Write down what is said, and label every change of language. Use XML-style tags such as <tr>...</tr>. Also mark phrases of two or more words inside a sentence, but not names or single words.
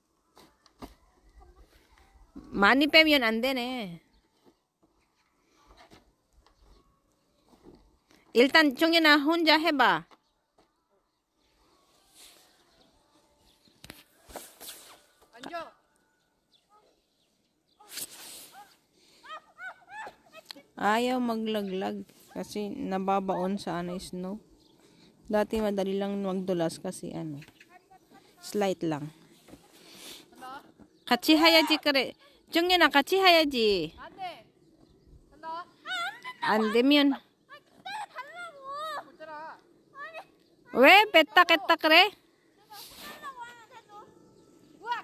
<ko>많이 빼면 안 되네. 일단 정연아 혼자 해봐. 앉아.</ko> <tl>Ayaw maglaglag kasi nababaon sa snow. Dati madali lang magdulas kasi slight lang.</tl> <ko>같이 해야지 그래. 정연아 같이 해야지. 안 돼. 간다. 안 되면 보자라. 왜 뺐다 그래? 우악.</ko>